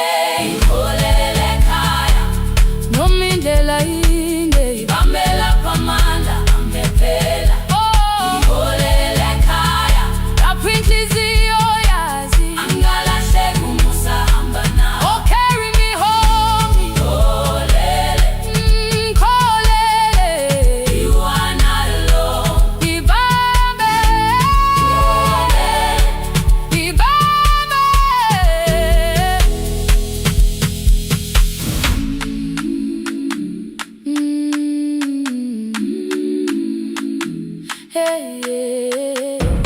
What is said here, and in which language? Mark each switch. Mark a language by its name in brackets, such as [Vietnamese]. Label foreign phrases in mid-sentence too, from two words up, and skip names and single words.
[Zulu] Ngiholele ekhaya noma indlela inde, ngibambela phamandla amphela. Ngiholele ekhaya lapho inhliziyo yazi angalahleki uma usahamba nawe. [English] Oh, carry me home. [Zulu] Ngiholele, ngikholele, [English] you are not alone. [Zulu] Ngibambe, ngibambe. [English] Hey, yeah.